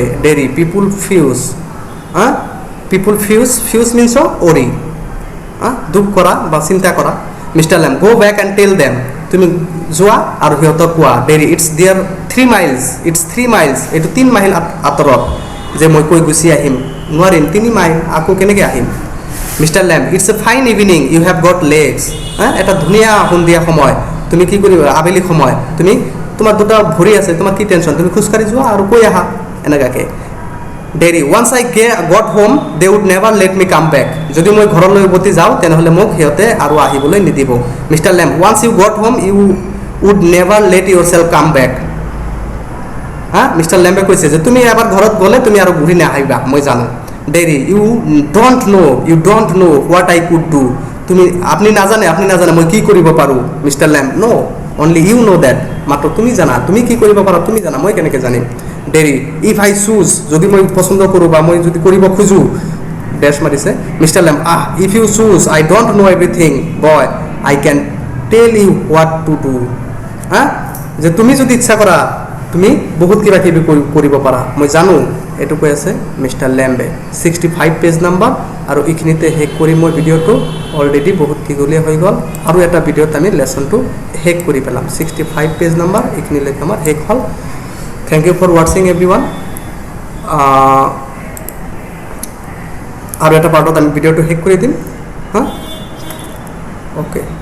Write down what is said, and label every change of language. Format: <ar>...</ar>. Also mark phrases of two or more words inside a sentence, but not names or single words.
<en>Derry people fuss, fuss means worry,</en> <as>দুখ কৰা বা চিন্তা কৰা।</as> <en>Mister Lamb go back and tell them,</en> <as>তুমি যোৱা আৰু সিহঁতক কোৱা।</as> <en>Derry it's there</en> <as>3 miles, এইটো 3 মাইল আঁতৰত, যে মই কৈ গুচি আহিম নোৱাৰিম, 3 মাইল আকৌ কেনেকৈ আহিম।</as> <en>Mister Lamb it's a fine evening you have got legs,</en> <as>এটা ধুনীয়া সন্ধিয়া সময়, তুমি কি কৰিবা, আবেলি সময়, তোমাৰ দুটা ভৰি আছে, তোমাৰ কি টেনশ্যন, তুমি খোজকাঢ়ি যোৱা আৰু কৈ আহা এনেকুৱাকৈ।</as> <en>Derry once I got home they would never let me come back,</en> <as>যদি মই ঘৰলৈ উভতি যাওঁ তেনেহ'লে মোক সিহঁতে আৰু আহিবলৈ নিদিব।</as> <en>Mister Lamb once you got home you would never let yourself come back.</en> <as>মিষ্টাৰ লেম্বে কৈছে যে তুমি এবাৰ ঘৰত গ'লে তুমি আৰু ঘূৰি নাহিবা, মই জানো।</as> <en>Derry you don't know what I could do</en> <as>তুমি আপুনি নাজানে মই কি কৰিব পাৰোঁ</as> <en>Mister Lamb no only you know that</en> <as>মাত্ৰ তুমি জানা তুমি কি কৰিব পাৰা তুমি জানা মই কেনেকৈ জানিম</as> <en>Derry if I choose</en> <as>যদি মই পচন্দ কৰোঁ বা মই যদি কৰিব খোজোঁ ডেছ মাৰিছে</as> <en>Mister Lamb if you choose I don't know everything boy I can tell you what to do হা</en> <as>যে তুমি যদি ইচ্ছা কৰা তুমি বহুত কিবা কিবি কৰিব পাৰা মই জানো এইটো কৈ আছে মিষ্টাৰ লেম্বে 65</as> <en>page number</en> <as>আৰু এইখিনিতে শেষ কৰি মই ভিডিঅ'টো অলৰেডি বহুত দীঘলীয়া হৈ গ'ল আৰু এটা ভিডিঅ'ত আমি লেচনটো শেষ কৰি পেলাম 65</as> <en>page number</en> <as>এইখিনিলৈকে আমাৰ শেষ হ'ল</as> <en>thank you for watching everyone</en> <as>আৰু এটা পাৰ্টত আমি ভিডিঅ'টো শেষ কৰি দিম হা অ'কে</as>